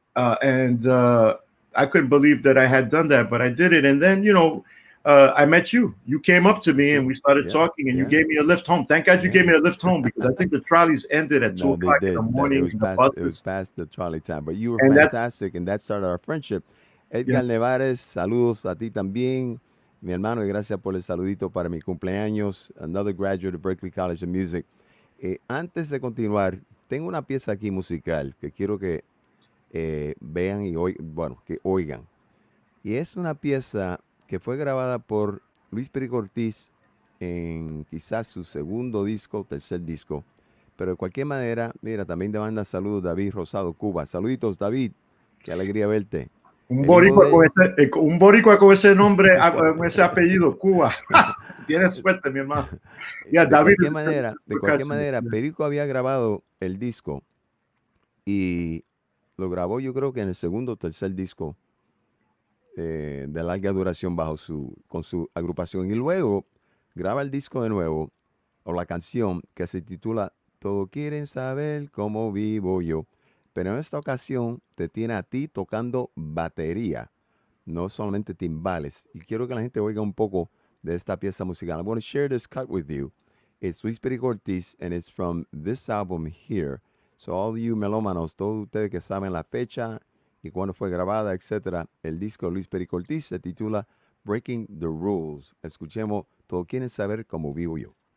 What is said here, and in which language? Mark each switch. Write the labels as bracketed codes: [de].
[en] And I couldn't believe that I had done that, but I did it. And then, I met you. You came up to me and we started talking, and you gave me a lift home. Thank God you gave me a lift home, because I think the trolleys ended at 2 o'clock in the morning. It was past the trolley time, but you were fantastic, and that started our friendship. [es] Edgar Nevares, saludos a ti también, mi hermano, y gracias por el saludito para mi cumpleaños. [en] Another graduate of Berklee College of Music. [es] Antes de continuar, tengo una pieza aquí musical que quiero que vean y que oigan. Y es una pieza que fue grabada por Luis Perico Ortiz en quizás su segundo disco, tercer disco. Pero de cualquier manera, mira, también te manda saludos David Rosado, Cuba. Saluditos, David. Qué alegría verte. Un boricua con ese nombre, con ese apellido, Cuba. Tienes suerte, mi hermano. De cualquier manera, Perico había grabado el disco y lo grabó, yo creo que en el segundo o tercer disco de larga duración con su agrupación. Y luego graba el disco de nuevo, o la canción que se titula Todos quieren saber cómo vivo yo. Pero en esta ocasión te tiene a ti tocando batería, no solamente timbales. Y quiero que la gente oiga un poco de esta pieza musical. [en] I'm going to share this cut with you. It's Luis Perico Ortiz, and it's from this album here. So all you [es] melómanos, todos ustedes que saben la fecha y cuándo fue grabada, etcétera, el disco de Luis Perico Ortiz se titula Breaking the Rules. Escuchemos, todos quieren saber cómo vivo yo.